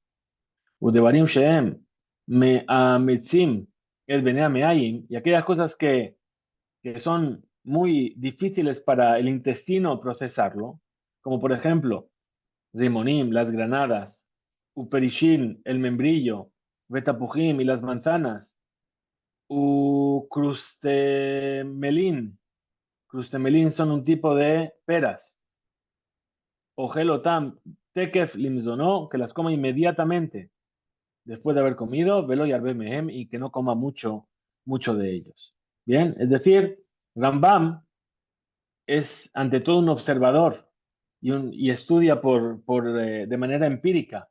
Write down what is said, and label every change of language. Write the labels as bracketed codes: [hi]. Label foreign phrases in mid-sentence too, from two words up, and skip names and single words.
[he] ודברים שהם מאמצים את בני מעיים, [es] y aquellas cosas que son muy difíciles para el intestino procesarlo, como por ejemplo, rimonim, las granadas, uperishin, el membrillo, betapujim y las manzanas, crustemelín. Crustemelín son un tipo de peras. O [he] אוכלם תכף למזונו, [es] que las coma inmediatamente después de haber comido, velo y mehem, y que no coma mucho de ellos. Bien, es decir, Rambam es ante todo un observador y estudia de manera empírica.